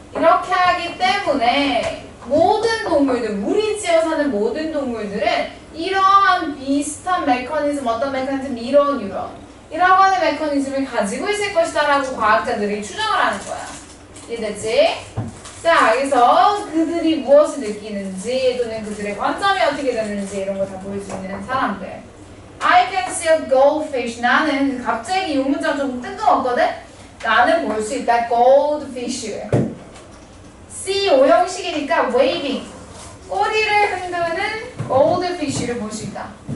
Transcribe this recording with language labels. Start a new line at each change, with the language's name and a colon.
Korean: 이렇게 하기 때문에 모든 동물들, 물이 지어 사는 모든 동물들은 이러한 비슷한 메커니즘, 어떤 메커니즘, 이라고 하는 메커니즘을 가지고 있을 것이다 라고 과학자들이 추정을 하는 거야. 이해됐지? 자, 그래서 그들이 무엇을 느끼는지 또는 그들의 관점이 어떻게 되는지 이런 거 다 보일 수 있는 사람들.
English: I can see a goldfish.
Korean: 나는 갑자기 이 문장 좀 뜬금없거든? 나는 볼 수 있다. goldfish를. C 오형식이니까 waving. 꼬리를 흔드는 goldfish를 볼 수 있다.